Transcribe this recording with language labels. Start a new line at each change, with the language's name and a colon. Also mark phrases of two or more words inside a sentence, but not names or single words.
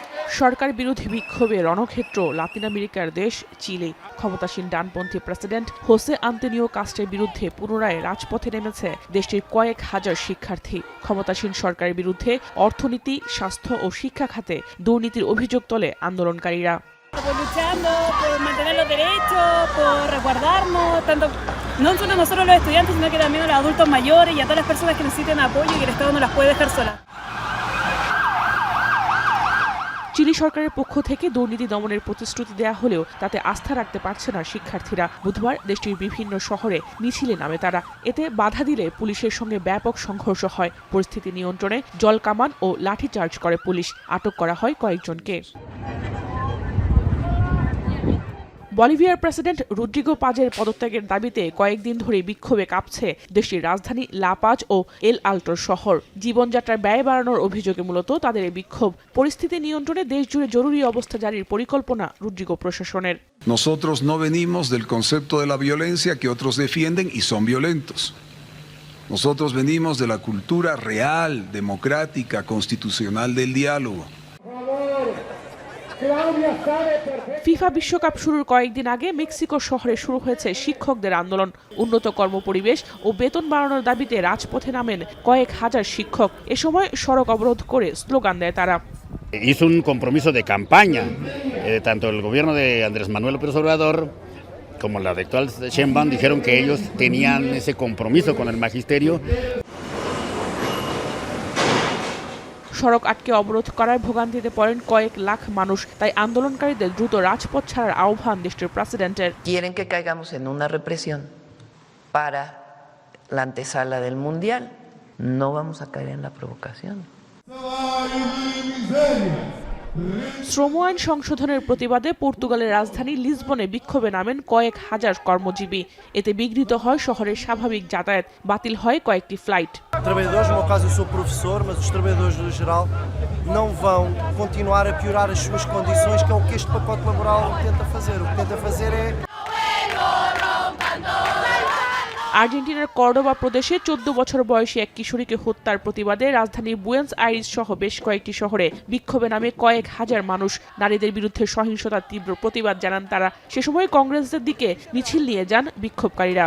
Bangla: সরকার বিরোধী বিক্ষোভে রণক্ষেত্র লাতিন আমেরিকার দেশ চিলি। ক্ষমতাসীন ডানপন্থী প্রেসিডেন্ট হোসে আন্তোনিও কাস্টের বিরুদ্ধে পুনরায় রাজপথে নেমেছে দেশটির কয়েক হাজার শিক্ষার্থী। ক্ষমতাসীন সরকারের বিরুদ্ধে অর্থনীতি, স্বাস্থ্য ও শিক্ষা খাতে দুর্নীতির অভিযোগ তোলে আন্দোলনকারীরা।
Spanish: No solo nosotros los estudiantes, sino que también a los adultos mayores y a todas las personas que necesiten apoyo y que el Estado no las puede dejar solas.
Bangla: চিলি সরকারের পক্ষ থেকে দুর্নীতি দমনের প্রতিশ্রুতি দেয়া হলেও তাতে আস্থা রাখতে পারছে না শিক্ষার্থীরা। বুধবার দেশটির বিভিন্ন শহরে মিছিলে নামে তারা। এতে বাধা দিলে পুলিশের সঙ্গে ব্যাপক সংঘর্ষ হয়। পরিস্থিতি নিয়ন্ত্রণে জলকামান ও লাঠিচার্জ করে পুলিশ। আটক করা হয় কয়েকজনকে। বলিভিয়ার প্রেসিডেন্ট রদ্রিগো পাজের পদত্যাগের দাবিতে কয়েকদিন ধরে বিক্ষোভে কাঁপছে দেশটির রাজধানী লা পাজ ও এল আল্টোর শহর। জীবনযাত্রার ব্যয় বাড়ানোর অভিযোগে মূলত তাদের এই বিক্ষোভ। পরিস্থিতি নিয়ন্ত্রণে দেশজুড়ে জরুরি অবস্থা জারির পরিকল্পনা রদ্রিগো প্রশাসনের।
Spanish: Nosotros no venimos del concepto de la violencia que otros defienden y son violentos. Nosotros venimos de la cultura real, democrática, constitucional del diálogo.
Bangla: ফিফা বিশ্বকাপ শুরুর কয়েকদিন আগে মেক্সিকো শহরে শুরু হয়েছে শিক্ষকদের আন্দোলন। উন্নত কর্মপরিবেশ ও বেতন বাড়ানোর দাবিতে রাজপথে নামেন কয়েক হাজার শিক্ষক। এ সময় সড়ক অবরোধ করে স্লোগান দেয় তারা।
Spanish: Hizo un compromiso de campaña, tanto el gobierno de Andrés Manuel López Obrador como la de actual Sheinbaum dijeron que ellos tenían ese compromiso con el magisterio.
Bangla: সড়ক আটকে অবরোধ করায় ভোগান্তিতে পড়েন কয়েক লাখ মানুষ। তাই আন্দোলনকারীদের দ্রুত রাজপথ ছাড়ার আহ্বান দেশটির প্রেসিডেন্টের।
Spanish: Quieren que caigamos en una represión para la antesala del mundial. No vamos a caer en la provocación.
Bangla: শ্রম আইন সংশোধনের প্রতিবাদে পর্তুগালের রাজধানী লিসবনে বিক্ষোভে নামেন কয়েক হাজার কর্মজীবী। এতে বিঘ্নিত হয় শহরের স্বাভাবিক যাতায়াত, বাতিল হয় কয়েকটি ফ্লাইট।
Portuguese: Trabalhadores, no meu caso eu sou professor, mas os trabalhadores no geral não vão continuar a piorar as suas condições, que é o que este pacote laboral tenta fazer. O que tenta fazer é
Bangla: আর্জেন্টিনার কর্ডোবা প্রদেশে 14 বছর বয়সী এক কিশোরীকে হত্যার প্রতিবাদে রাজধানী বুয়েন্স আইরিস সহ বেশ কয়েকটি শহরে বিক্ষোভে নামে কয়েক হাজার মানুষ। নারীদের বিরুদ্ধে সহিংসতার তীব্র প্রতিবাদ জানান তারা। সে সময় কংগ্রেসের দিকে মিছিল নিয়ে যান বিক্ষোভকারীরা।